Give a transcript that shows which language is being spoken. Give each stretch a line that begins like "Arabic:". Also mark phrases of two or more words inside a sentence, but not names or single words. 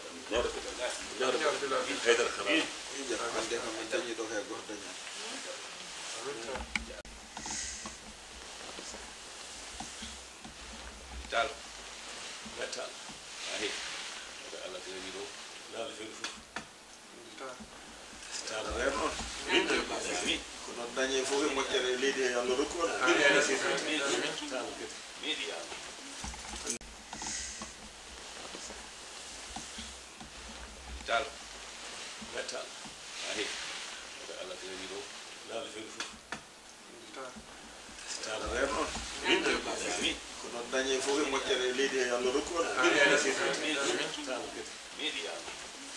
Arabic: يا رب العالمين. هيدر خلاص. تعال. لا تعال. أهي. الله تجيبه. لا الفلفل. تعال. تعال.
Fula: non dañe fof e moƴƴere leydi he Allah rokku on
Arabic: تعال لا تعال أهي الله تجيبه لا الفلفل تعال
Fula: non dañe fof e moƴƴere leydi he Allah rokku on